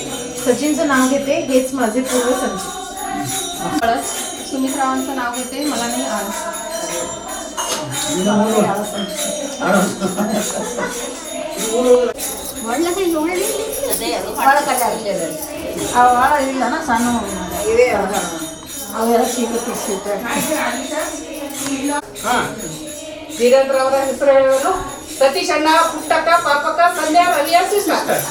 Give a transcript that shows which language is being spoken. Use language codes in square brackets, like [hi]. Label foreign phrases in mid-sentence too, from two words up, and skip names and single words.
[mr] सचिनचं नाव घेते, हेच माझे पूर्व संचित. हळद सुमित्रावांचं नाव घेते, मला नाही आळस. [kn] ಭಾಳ ಇಲ್ಲ ಸಣ್ಣ ಇವೇ ಅವೆಲ್ಲ ಸಿಗುತ್ತೆ ವೀರೇಂದ್ರ ಅವರ ಹೆಸರು ಹೇಳುವುದು ಸತೀಶ್ ಅಣ್ಣ, ಪುಟ್ಟಕ್ಕ, ಪಾಪಕ್ಕ, ಸಂಧ್ಯಾ, ರವಿಯ ಸಿಸ್ಟರ್.